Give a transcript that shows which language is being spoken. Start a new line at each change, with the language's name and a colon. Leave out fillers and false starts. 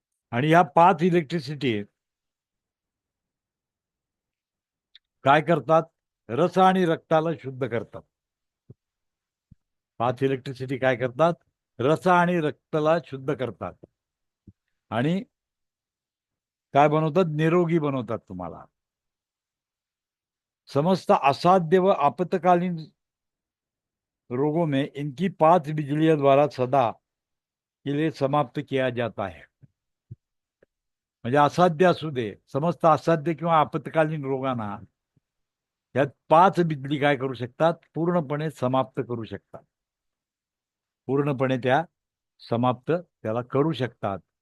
Marathi: आणि या 5 इलेक्ट्रिसिटी काय करतात? रस आणि रक्ताला शुद्ध करतात. 5 इलेक्ट्रिसिटी काय करतात? रस आणि रक्ताला शुद्ध करतात. आणि काय बनवतात? निरोगी बनवतात तुम्हाला.
Hindi: समस्त असाध्य व आपत्कालीन रोगों में इनकी 5 बिजलियों द्वारा सदा के लिए समाप्त किया जाता है.
Marathi: म्हणजे असाध्य असू दे, समस्त असाध्य किंवा आपत्कालीन रोगांना यात 5 बिजली काय करू शकतात? पूर्णपणे समाप्त करू शकतात. पूर्णपणे त्या समाप्त त्याला करू शकतात.